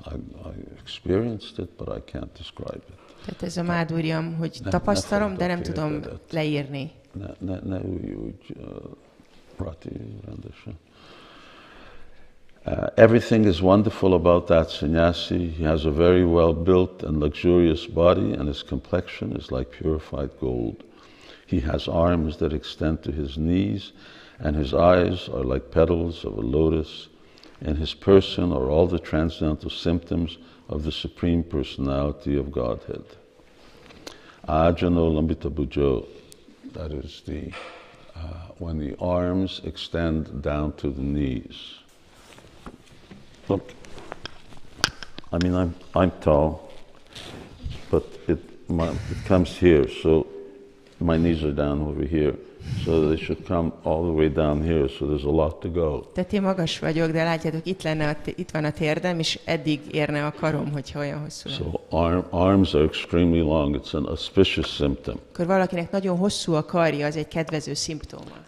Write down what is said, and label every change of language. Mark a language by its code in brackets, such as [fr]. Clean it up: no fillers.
[en] I experienced it, but I can't describe it. [hu] Tehát ez a mádúrjam, hogy tapasztalom, de nem tudom leírni. Ne úgy, Rati, rendesen. [en] Everything is wonderful about that sannyasi. He has a very well-built and luxurious body, and his complexion is like purified gold. He has arms that extend to his knees, and his eyes are like petals of a lotus. In his person are all the transcendental symptoms of the Supreme Personality of Godhead. Ajano lambita bujo, that is when the arms extend down to the knees. Look, I mean, I'm tall, but it comes here, so my knees are down over here. So they should come all the way down here, so there's a lot to go. [hu] Tehát én magas vagyok, de látjátok, itt van a térdem, és eddig érne a karom, hogyha olyan hosszú. [en] So arms are extremely long. It's an auspicious symptom. [hu] Akkor valakinek nagyon hosszú a karja, az egy kedvező szimptóma.